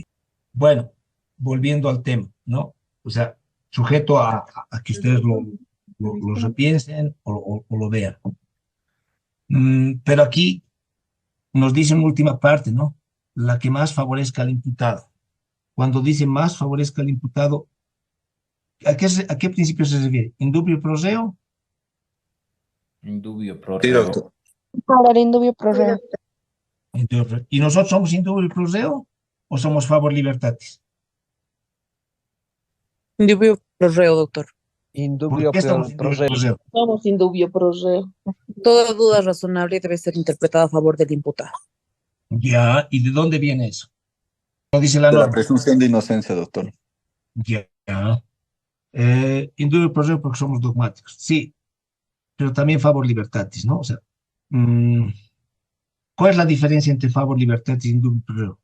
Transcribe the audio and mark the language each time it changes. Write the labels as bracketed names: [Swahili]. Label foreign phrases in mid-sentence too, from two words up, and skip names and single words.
[Spanish] Bueno, volviendo al tema, ¿no? O sea, sujeto a que ustedes lo repiensen o lo vean. Pero aquí nos dice una última parte, ¿no? La que más favorezca al imputado. Cuando dice más favorezca al imputado, ¿a qué principio se refiere? [Latin] ¿Indubio pro reo? Indubio pro [Spanish] Sí, [Latin] reo. [Spanish] doctor. Para el [Latin] indubio pro reo. [Spanish] ¿Y nosotros somos [Latin] indubio pro reo [Spanish] o somos [Latin] favor libertatis? Indubio pro reo, doctor. [Spanish] ¿Por [Latin] Indubio [Spanish] qué estamos [Latin] pro indubio pro reo. reo? [Spanish] Somos [Latin] indubio pro reo. [Spanish] Toda duda razonable debe ser interpretada a favor del imputado. Ya, ¿y de dónde viene eso? No dice la De la norma. presunción de inocencia, doctor. Ya. [Latin] Indubio pro reo [Spanish] porque somos dogmáticos. Sí, pero también [Latin] favor libertatis, [Spanish] ¿no? O sea, ¿cuál es la diferencia entre [Latin] favor libertatis [Spanish] y [Latin] indubio pro reo?